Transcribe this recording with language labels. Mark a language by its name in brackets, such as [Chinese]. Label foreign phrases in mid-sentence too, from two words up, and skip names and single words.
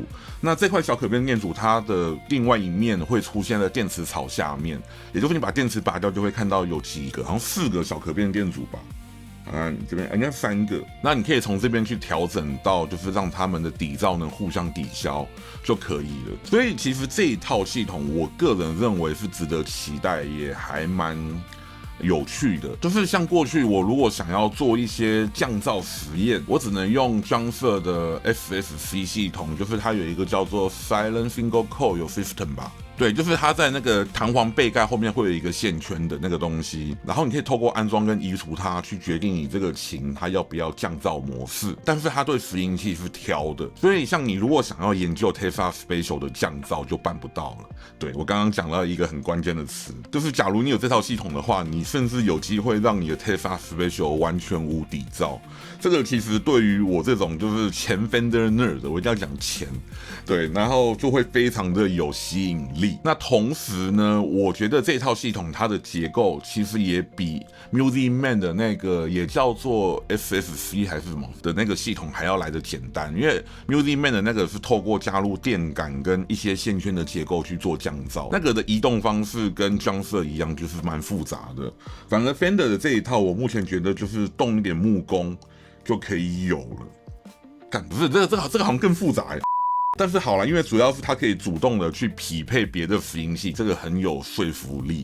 [Chinese] 那這塊小可變電阻，它的另外一面會出現在電池槽下面，也就是你把電池拔掉，就會看到有幾個，好像4個小可變電阻吧。你這邊應該3個，那你可以從這邊去調整到，就是讓他們的底噪能互相抵消就可以了。所以其實這一套系統，我個人認為是值得期待，也還蠻有趣的。就是像過去我如果想要做一些降噪實驗，我只能用 Johnson 的 SSC 系統，就是它有一個叫做 Silent Single Coil System 吧。對，就是它在那個彈簧背蓋後面會有一個線圈的那個東西，然後你可以透過安裝跟移除它去決定你這個琴它要不要降噪模式，但是它對拾音器是挑的，所以像你如果想要研究 Tesla Spatial 的降噪就辦不到了。對，我剛剛講到一個很關鍵的詞，就是假如你有這套系統的話，你甚至有機會讓你的 Tesla Spatial 完全無底噪。這個其實對於我這種就是前 Fender nerd，我一定要講前，對，然後就會非常的有吸引力。那同時呢，我覺得這套系統它的結構其實也比 Music Man 的那個也叫做 SSC 還是什麼的那個系統還要來得簡單，因為 Music Man 的那個是透過加入電感跟一些線圈的結構去做降噪，那個的移動方式跟 Johnson 一樣，就是蠻複雜的。反而 Fender 的這一套，我目前覺得就是動一點木工就可以有了。不是這個好像更複雜欸。但是好啦，因為主要是它可以主動的去匹配別的拾音器，這個很有說服力。